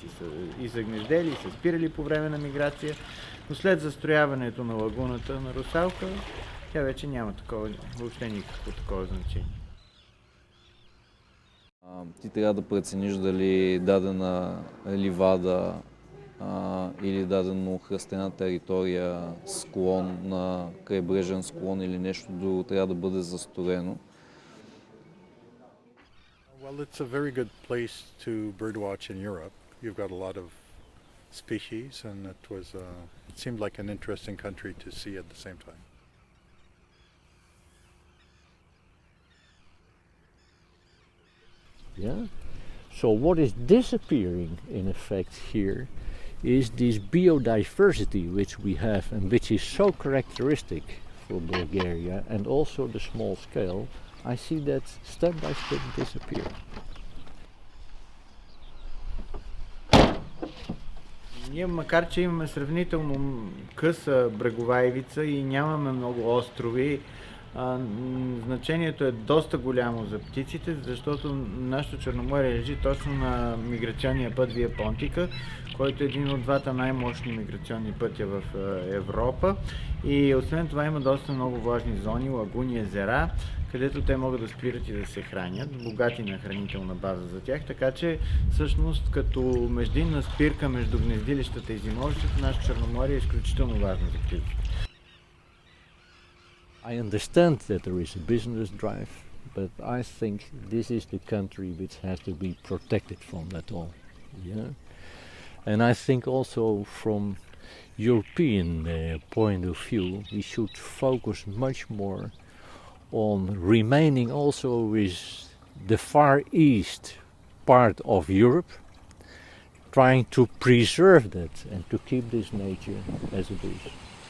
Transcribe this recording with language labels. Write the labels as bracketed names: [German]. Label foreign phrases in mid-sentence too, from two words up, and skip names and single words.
[Bulgarian] И са гнездели, и са спирали по време на миграция, но след застрояването на лагуната на Русалка, тя вече няма въобще никакво такова значение. Ти трябва да прецениш дали дадена ливада или дадено храстена територия, склон на крайбрежен склон или нещо друго трябва да бъде застроено. [English] Well, it's a very good place to birdwatch in Europe. You've got a lot of species, and it seemed like an interesting country to see at the same time. Yeah. So what is disappearing in effect here is this biodiversity which we have and which is so characteristic for Bulgaria and also the small scale. I see that step by step disappear. [Bulgarian] Ние, макар че имаме сравнително къса брегова ивица и нямаме много острови, Значението е доста голямо за птиците, защото нашето Черноморие лежи точно на миграционния път Вия Понтика, който е един от двата най-мощни миграционни пътя в Европа. И освен това има доста много важни зони, лагуни, езера, където те могат да спират и да се хранят, богати на хранителна база за тях, така че всъщност като междинна спирка между гнездилищата и зимовището, нашето Черноморие е изключително важно за птиците. [English] I understand that there is a business drive, but I think this is the country which has to be protected from that all. Yeah? And I think also from European point of view, we should focus much more on remaining also with the Far East part of Europe, trying to preserve that and to keep this nature as it is.